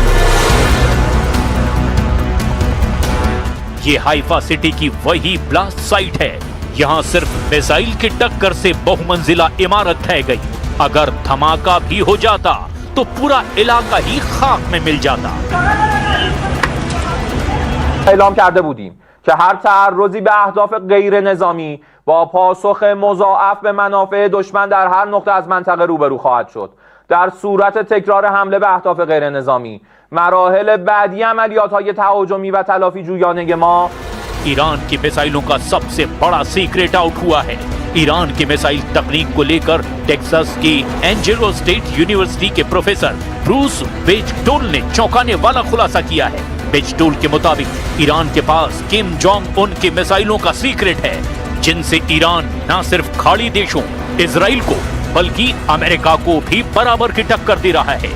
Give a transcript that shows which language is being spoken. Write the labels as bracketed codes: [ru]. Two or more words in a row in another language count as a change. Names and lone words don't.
[hi] ये हाइफा सिटी की वही [en] blast site [hi] है। यहाँ सिर्फ मिसाइल की टक्कर से बहुमंजिला इमारत ढह गई। अगर धमाका भी हो जाता तो पूरा इलाका ही खाक में मिल जाता। [fa] اعلام کرده بودیم که هر تعرضی به اهداف غیر نظامی با پاسخ مضاعف به منافع دشمن در هر نقطه از منطقه روبرو خواهد شد. در صورت تکرار حمله به اهداف غیر نظامی مراحل بعدی عملیات‌های تهاجمی و تلافی جویانه ما [hi] ईरान की मिसाइलों का सबसे बड़ा [en] secret out [hi] हुआ है। ईरान की मिसाइल तकनीक को लेकर टेक्सास की एंजेलो स्टेट यूनिवर्सिटी के प्रोफेसर ब्रूस बेजटोल ने चौंकाने वाला खुलासा किया है। बेजटोल के मुताबिक ईरान के पास किम जोंग उन के मिसाइलों का सीक्रेट है, जिनसे ईरान न सिर्फ खाड़ी देशों इजराइल को बल्कि अमेरिका को भी बराबर की टक्कर दे रहा है।